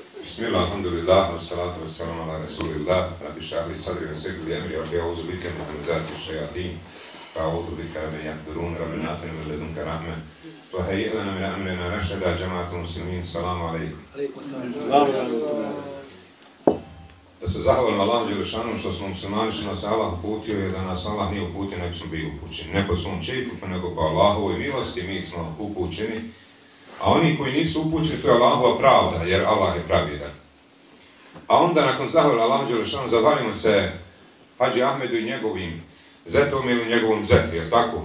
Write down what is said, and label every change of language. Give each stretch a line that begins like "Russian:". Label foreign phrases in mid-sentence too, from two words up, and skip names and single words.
Arabic: بسم الله، الحمد لله، والصلاة والسلام على رسول الله، رب اشرح لي صدري ويسر لي أمري، رب أعوذ بك من همزات الشياطين، وأعوذ بك أن يحضرون، رب آتنا من لدنك رحمة، وهيئ لنا من أمرنا رشدا، جماعة المسلمين، سلام عليكم.
Bosnian: Da se zahvalim Allahu dželešanu što smo muslimani, što nas Allah uputio, jer da nas Allah nije uputio, ne bismo bili upućeni. Ne po svom čefu, nego po Allahovoj milosti mi smo upućeni. A oni koji nisu upućeni, to je Allahova pravda, jer Allah je pravedan. A onda nakon zahvala Allahu dželešanu zahvalimo se Hadži Ahmedu i njegovim zetom ili njegovom zeti, jer tako?